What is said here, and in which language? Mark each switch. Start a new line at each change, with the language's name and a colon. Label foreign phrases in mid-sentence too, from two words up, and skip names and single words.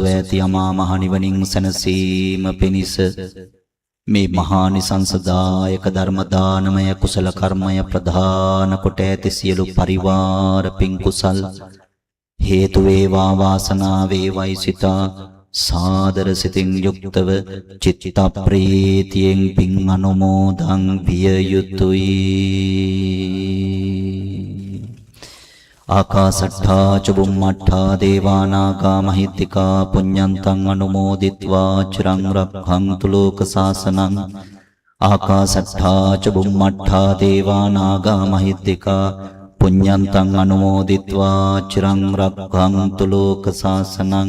Sinhala: ඇති අමා මහ නිවනින් සැනසීම පිණිස මේ මහානිසංසදායක ධර්ම දානමය කුසල කර්මය ප්‍රධාන කොට ඇති සියලු පරිවාර පින් කුසල් හේතු වේවා, වාසනාව වේවයි සිතා සාදර සිතින් යුක්තව චිත්ත ප්‍රීතියෙන් පින් අනුමෝදන් විය යුතුයි.
Pali: ආකාසට්ඨා ච බුම්මට්ඨා දේවානාගා මහිත්‍තිකා පුඤ්ඤන්තං අනුමෝදිත්වා චිරං රක්ඛන්තු ලෝක සාසනං. ආකාසට්ඨා ච බුම්මට්ඨා දේවානාගා මහිත්‍තිකා පුඤ්ඤන්තං අනුමෝදිත්වා චිරං රක්ඛන්තු ලෝක සාසනං.